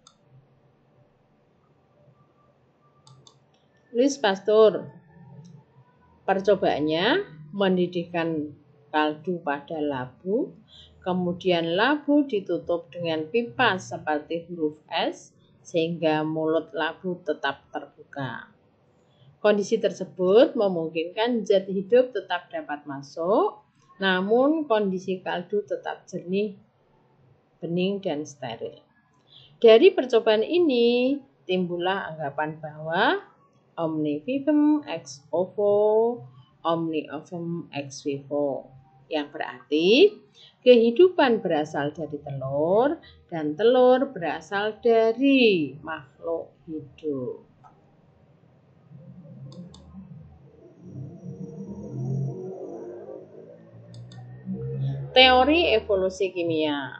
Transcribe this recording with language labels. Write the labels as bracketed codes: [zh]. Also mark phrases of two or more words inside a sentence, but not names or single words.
[id] Louis Pasteur, percobaannya mendidihkan kaldu pada labu, kemudian labu ditutup dengan pipa seperti huruf S sehingga mulut labu tetap terbuka. Kondisi tersebut memungkinkan zat hidup tetap dapat masuk, namun kondisi kaldu tetap jernih, bening, dan steril. Dari percobaan ini timbullah anggapan bahwa [la] omni vivum ex ovo, omni ovum ex vivo, [id] yang berarti kehidupan berasal dari telur dan telur berasal dari makhluk hidup. Teori evolusi kimia.